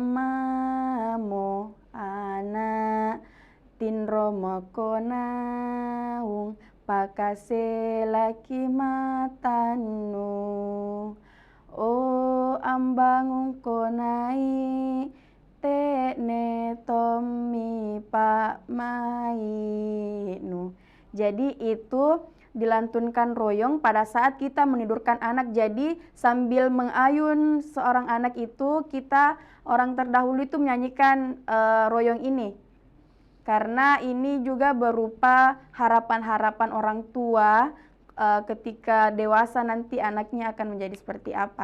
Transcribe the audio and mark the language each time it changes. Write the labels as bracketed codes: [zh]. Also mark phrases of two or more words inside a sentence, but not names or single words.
[mak] amamo anak tinro makonaung pakase laki matanu o ambangung konai tekne tomi pak mainu. [id] Jadi itu dilantunkan royong pada saat kita menidurkan anak. Jadi sambil mengayun seorang anak itu, kita orang terdahulu itu menyanyikan royong ini. Karena ini juga berupa harapan-harapan orang tua ketika dewasa nanti anaknya akan menjadi seperti apa.